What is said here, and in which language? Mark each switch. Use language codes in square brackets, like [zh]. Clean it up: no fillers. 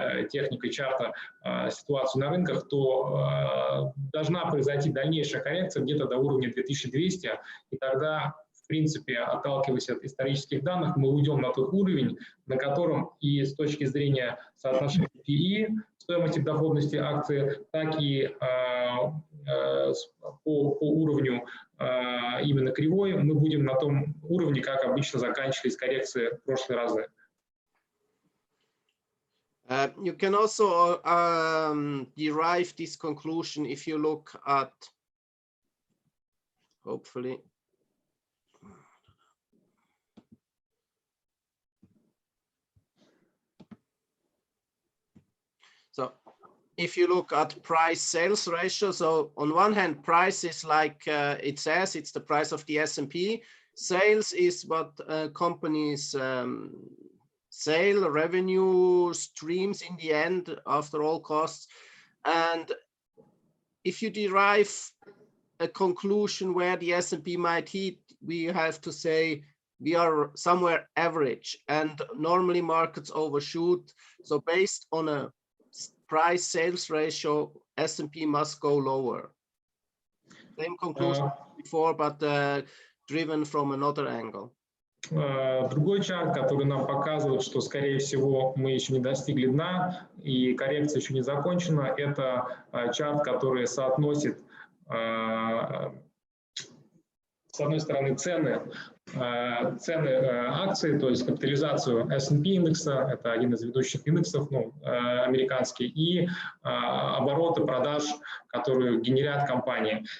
[ru] техникой чарта ситуацию на рынках, то должна произойти дальнейшая коррекция где-то до уровня 2200, и тогда, в принципе, отталкиваясь от исторических данных, мы уйдем на тот уровень, на котором и с точки зрения соотношения PE, стоимости доходности акции, так и по уровню именно кривой мы будем на том уровне, как обычно заканчивались коррекции в прошлые разы. [en] You can also derive this conclusion if you look at, hopefully, so if you look at price sales ratio, so on one hand, price is like it says, it's the price of the S&P. Sales is what companies sale, revenue streams in the end, after all costs. And if you derive a conclusion where the S&P might hit, we have to say we are somewhere average, and normally markets overshoot. So based on a price sales ratio, S&P must go lower. Same conclusion before, but driven from another angle. [ru] Другой чарт, который нам показывает, что, скорее всего, мы еще не достигли дна и коррекция еще не закончена, это чарт, который соотносит, с одной стороны, цены акций, то есть капитализацию S&P индекса, это один из ведущих индексов, американский, и обороты продаж, которые генерят компании.